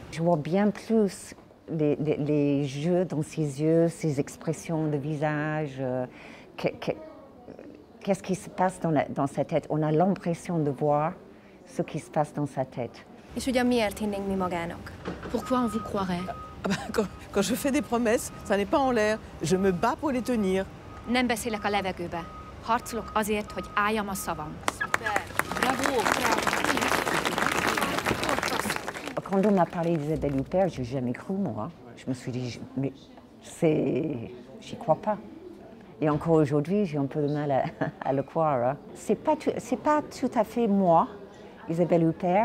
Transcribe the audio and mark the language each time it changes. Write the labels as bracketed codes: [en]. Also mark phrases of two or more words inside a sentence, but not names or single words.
[fr] Je vois bien plus les jeux dans ses yeux, ses expressions de visage. Qu'est-ce qui se passe dans sa tête? On a l'impression de voir ce qui se passe dans sa tête. Pourquoi on vous croirait? Quand je fais des promesses, ça n'est pas en l'air. Je me bats pour les tenir. [hu] Nem beszélek a levegőbe. Harcolok azért, hogy álljam a szavam. [fr] Bravo! Quand on m'a parlé d'Isabelle Huppert, je n'ai jamais cru, moi. Je me suis dit, mais j'y crois pas. Et encore aujourd'hui, j'ai un peu de mal à le croire. Hein. C'est pas tout à fait moi, Isabelle Huppert.